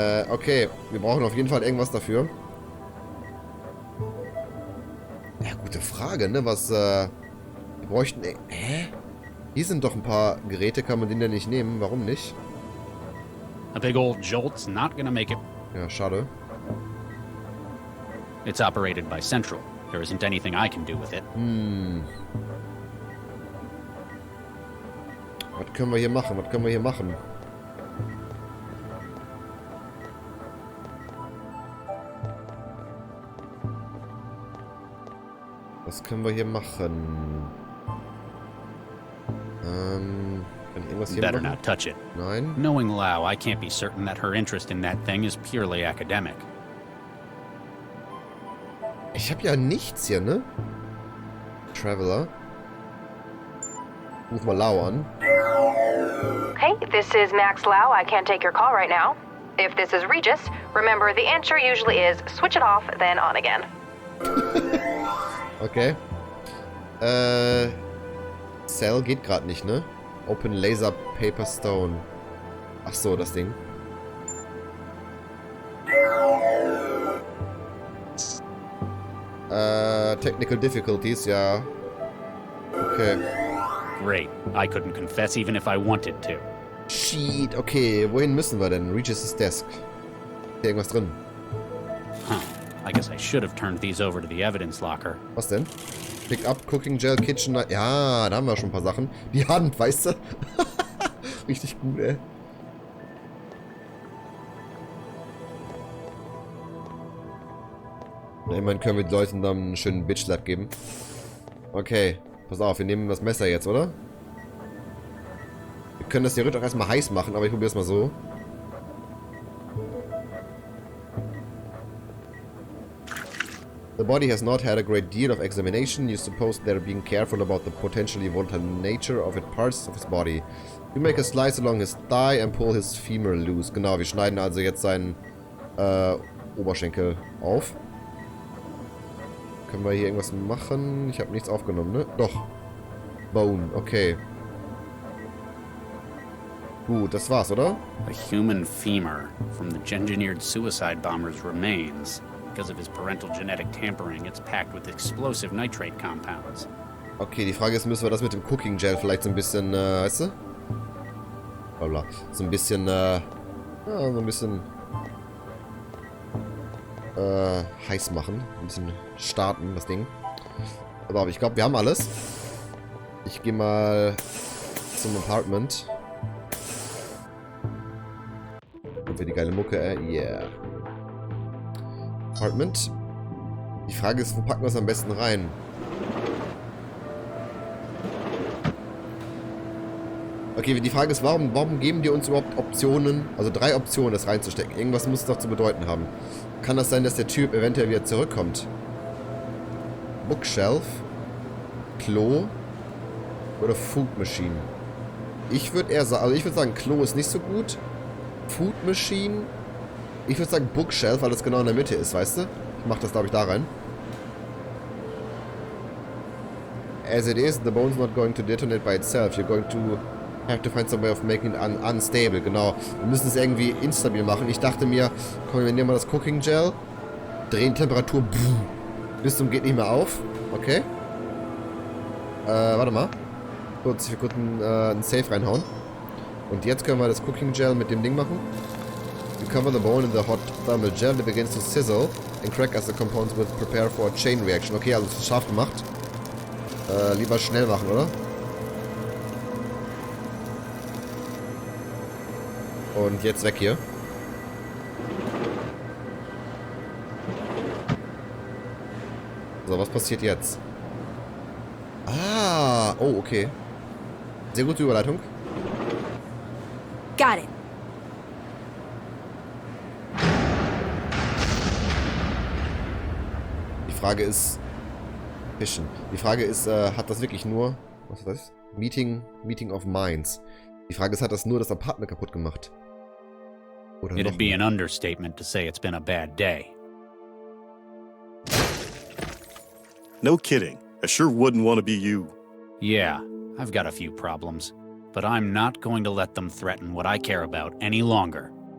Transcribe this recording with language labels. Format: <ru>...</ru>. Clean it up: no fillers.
<de>Okay. Wir brauchen auf jeden Fall irgendwas dafür. Ja, gute Frage, ne? Was, wir bräuchten... Hä? Hier sind doch ein paar Geräte, kann man den denn nicht nehmen? Warum nicht?</de> <en>A big old jolt's not gonna make it.</en> <de>Ja, schade.</de> <en>It's operated by Central. There isn't anything I can do with it.</en> <de>Was können wir hier machen? Was können wir hier machen? Was können wir hier machen? Kann ich irgendwas hier</de> <en>Better</en> <de>machen?</de> <en>not touch it.</en> <de>Nein.</de> <en>Knowing Lau, I can't be certain that her interest in that thing is purely academic.</en> <de>Ich habe ja nichts hier, ne?</de> <en>Traveler.</en> <de>Ruf mal Lau an.</de> <en>Hey, this is Max Lau. I can't take your call right now. If this is Regis, remember the answer usually is switch it off, then on again. Okay.</en> <de>Cell geht gerade nicht, ne?</de> <en>Open Laser Paper Stone.</en> <de>Ach so, das Ding.</de> <en>Technical difficulties, ja. Okay. Great. I couldn't confess even if I wanted to.</en> <de>Shit, okay. Wohin müssen wir denn? Regis' Desk. Ist hier irgendwas drin? Huh.</de> <en>I guess I should have turned these over to the evidence locker.</en> <de>Was denn?</de> <en>Pick up, Cooking Gel, Kitchen...</en> <de>Ja, da haben wir schon ein paar Sachen. Die Hand, weißt du? Richtig gut, ey. Na, immerhin können wir den Leuten dann einen schönen Bitch-Slap geben. Okay, pass auf, wir nehmen das Messer jetzt, oder? Wir können das theoretisch auch erstmal heiß machen, aber ich probiere es mal so.</de> <en>The body has not had a great deal of examination. You suppose they're being careful about the potentially volatile nature of its parts of his body. You make a slice along his thigh and pull his femur loose.</en> <de>Genau, wir schneiden also jetzt seinen Oberschenkel auf. Können wir hier irgendwas machen? Ich habe nichts aufgenommen, ne? Doch.</de> <en>Bone. Okay.</en> <de>Gut, das war's, oder?</de> <en>A human femur from the engineered suicide bomber's remains. Because of his parental genetic tampering, it's packed with explosive nitrate compounds.</en> <de>Okay, die Frage ist, müssen wir das mit dem Cooking Gel vielleicht so ein bisschen, weißt du? Blablabla. So ein bisschen, ja, so ein bisschen, heiß machen. Ein bisschen starten, das Ding. Aber ich glaube, wir haben alles. Ich gehe mal zum Apartment. Und für die geile Mucke, yeah. Apartment. Die Frage ist, wo packen wir es am besten rein? Okay, die Frage ist, warum geben die uns überhaupt Optionen, also 3 Optionen, das reinzustecken? Irgendwas muss es doch zu bedeuten haben. Kann das sein, dass der Typ eventuell wieder zurückkommt? Bookshelf, Klo oder Food Machine? Ich würde eher sagen, also ich würde sagen, Klo ist nicht so gut. Food Machine. Ich würde sagen Bookshelf, weil das genau in der Mitte ist, weißt du? Ich mache das, glaube ich, da rein.</de> <en>As it is, the bone's not going to detonate by itself. You're going to have to find some way of making it unstable.</en> <de>Genau. Wir müssen es irgendwie instabil machen. Ich dachte mir, komm, wir nehmen mal das Cooking Gel, drehen Temperatur bis zum geht nicht mehr auf. Okay. Warte mal. Wir kurz einen Safe reinhauen. Und jetzt können wir das Cooking Gel mit dem Ding machen.</de> <en>You cover the bone in the hot thermal gel that begins to sizzle and crack as the components will prepare for a chain reaction.</en> <de>Okay, also es ist scharf gemacht. Lieber schnell machen, oder? Und jetzt weg hier. So, was passiert jetzt? Ah, oh, okay. Sehr gute Überleitung.</de> <en>Got it.</en> <de>Die Frage ist... Fischen. Die Frage ist, hat das wirklich nur... Was ist das? Meeting of Minds. Die Frage ist, hat das nur das Apartment kaputt gemacht? Oder</de> <en>It'd be an understatement to say it's been a bad day. No kidding. I sure wouldn't want to be you. Yeah, I've got a few problems, but I'm not going to let them threaten what I care about any longer.</en>